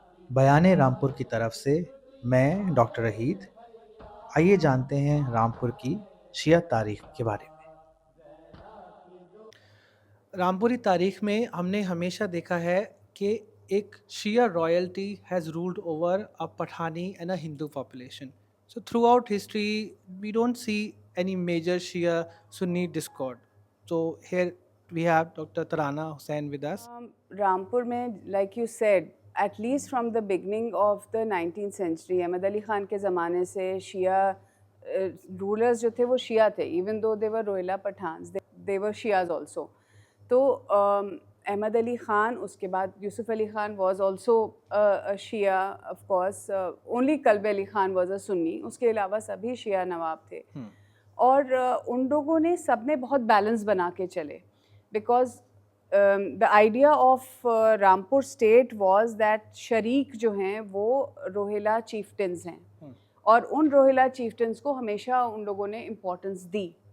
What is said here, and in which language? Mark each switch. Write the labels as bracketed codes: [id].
[ur] بیان رامپور کی طرف سے میں ڈاکٹر رحید، آئیے جانتے ہیں رامپور کی شیعہ تاریخ کے بارے میں۔ رامپوری تاریخ میں ہم نے ہمیشہ دیکھا ہے کہ ایک شیعہ royalty [en] Has ruled over a Pathani and a Hindu population. So throughout history we don't see any major Shia Sunni discord. So here we have Dr. Tarana Hussain with us. Rampur mein, like you said, at least from the beginning of the 19th century, Ahmad Ali Khan [ur] ke zamane se Shia rulers jo the wo Shia the, [en] even though they were Rohilla Pathans, they were Shias also. [ur] تو احمد علی خان، اس کے بعد یوسف Ali Khan [en] was also Shia of course, only Kalb Ali Khan was a Sunni, [ur] اس کے علاوہ سبھی شیعہ نواب تھے، اور ان لوگوں نے سب نے بہت بیلنس بنا کے چلے، [en] because the idea of Rampur state was that [ur] شریک جو ہیں وہ روہیلا چیفٹنز ہیں، اور ان روہیلا چیفٹنز کو ہمیشہ ان لوگوں نے امپورٹنس دی.